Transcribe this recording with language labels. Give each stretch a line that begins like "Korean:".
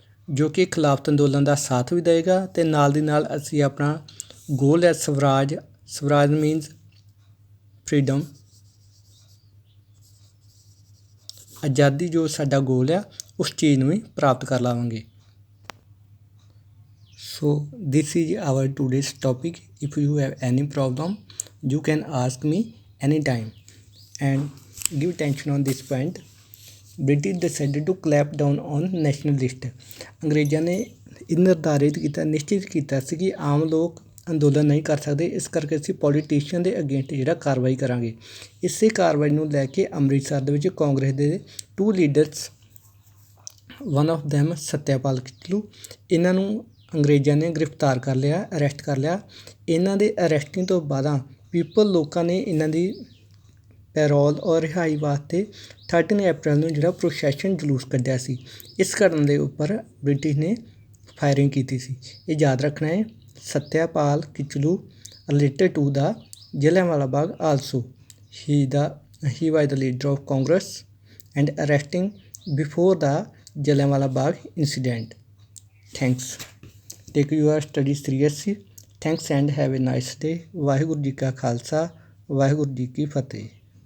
Punjabi: ਜੋ ਕਿ ਖਿਲਾਫਤ ਅੰਦੋਲਨ ਦਾ ਸਾਥ ਵੀ ਦੇਵੇਗਾ ਅਤੇ ਨਾਲ ਦੀ ਨਾਲ ਅਸੀਂ ਆਪਣਾ ਗੋਲ ਹੈ ਸਵਰਾਜ, ਸਵਰਾਜ ਮੀਨਸ ਫਰੀਡਮ, ਆਜ਼ਾਦੀ ਜੋ ਸਾਡਾ ਗੋਲ ਆ ਉਸ ਚੀਜ਼ ਨੂੰ ਵੀ ਪ੍ਰਾਪਤ ਕਰ ਲਵਾਂਗੇ।
English: So this is our today's topic. If you have any problem, you can ask me anytime and give attention on this point. British decided to clamp down on nationalist.
Punjabi: ਅੰਗਰੇਜ਼ਾਂ ਨੇ ਇਹ ਨਿਰਧਾਰਿਤ ਕੀਤਾ, ਨਿਸ਼ਚਿਤ ਕੀਤਾ ਸੀ ਕਿ ਆਮ ਲੋਕ ਅੰਦੋਲਨ ਨਹੀਂ ਕਰ ਸਕਦੇ, ਇਸ ਕਰਕੇ ਅਸੀਂ ਪੋਲੀਟੀਸ਼ੀਅਨ ਦੇ ਅਗੇਂਸਟ ਜਿਹੜਾ ਕਾਰਵਾਈ ਕਰਾਂਗੇ। ਇਸੇ ਕਾਰਵਾਈ ਨੂੰ ਲੈ ਕੇ ਅੰਮ੍ਰਿਤਸਰ ਦੇ ਵਿੱਚ ਕਾਂਗਰਸ ਦੇ 2 leaders, one of them Satyapal Kitchlew, ਇਹਨਾਂ ਨੂੰ ਅੰਗਰੇਜ਼ਾਂ ਨੇ ਗ੍ਰਿਫਤਾਰ ਕਰ ਲਿਆ, ਅਰੈਸਟ ਕਰ ਲਿਆ। ਇਹਨਾਂ ਦੇ ਅਰੈਸਟਿੰਗ ਤੋਂ ਬਾਅਦ ਪੀਪਲ ਲੋਕਾਂ ਨੇ ਇਹਨਾਂ ਦੀ ਪੈਰੋਲ ਔਰ ਰਿਹਾਈ ਵਾਸਤੇ 13 ਅਪ੍ਰੈਲ ਨੂੰ ਜਿਹੜਾ ਪ੍ਰੋਸੈਸ਼ਨ ਜਲੂਸ ਕੱਢਿਆ ਸੀ। ਇਸ ਘਟਨਾ ਦੇ ਉੱਪਰ ਬ੍ਰਿਟਿਸ਼ ਨੇ ਫਾਇਰਿੰਗ ਕੀਤੀ ਸੀ। ਇਹ ਯਾਦ ਰੱਖਣਾ ਹੈ।
English: Satyapal Kitchlew related to the Jallianwala Bagh also, he was the leader of Congress and arresting before the Jallianwala Bagh incident. Thanks. Take your study seriously. Thanks and have a nice day.
Punjabi: Waheguru ji ਕਾ ਖਾਲਸਾ, ਵਾਹਿਗੁਰੂ ਜੀ ਕੀ ਫਤਿਹ।